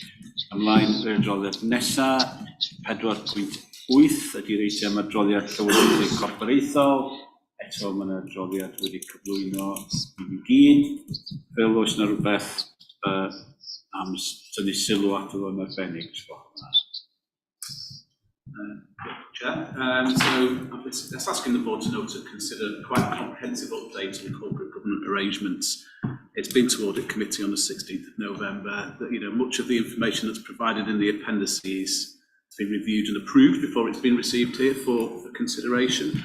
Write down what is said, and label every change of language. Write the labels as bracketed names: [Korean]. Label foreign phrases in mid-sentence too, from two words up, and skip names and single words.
[Welsh] Ymlaen i'r adroddiad nesaf, 4.8 ydy'r eitem adroddiad llywodraethau corfforaethol. Eto mae yna adroddiad wedi cyflwyno i gyd. Fel oes yna rhywbeth am tynnu sylw at o yn arbennig. [English] Chair. So I'm just asking the board to note to consider quite a comprehensive update on the corporate government arrangements. It's been to audit committee on the 16th of November. That, you know, much of the information that's provided in the appendices has been reviewed and approved before it's been received here for consideration.